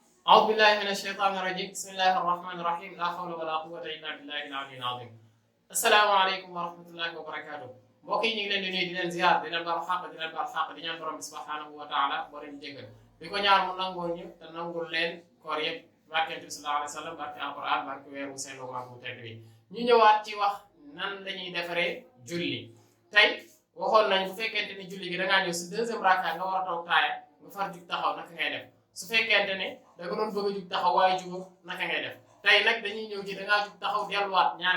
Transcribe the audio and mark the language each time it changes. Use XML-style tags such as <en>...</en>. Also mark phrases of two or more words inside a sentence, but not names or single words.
<ar>أعوذ بالله من الشيطان الرجيم بسم الله الرحمن الرحيم لا حول ولا قوة إلا بالله العلي العظيم السلام عليكم ورحمة الله وبركاته</ar> <wo>mbokk yi ñu ngi leen di nuyu di leen ziar di leen baal xaq di leen baal xaq di ñaan borom bi</wo> <ar>سبحانه وتعالى</ar> <wo>boo leen jégal di ko ñaan mu nangoo ñu te nangul leen koor yëpp barkent bi</wo> <ar>صلى الله عليه وسلم</ar> <wo>barke alquran barke weeru seen luwaa bu tedd bi ñu ñëwaat ci wax nan lañuy defaree julli tey waxoon nañ bu fekkente ni julli gi da ngaa ñëw si deuxième raka nga war a toog taaya nga far jug taxaw naka ngay def su fekkente ne da nga doon bëgg a jug taxaw waaye jugoo naka ngay def tey nag dañuy ñëw ci da ngaa jug taxaw delluwaat ñaar</wo>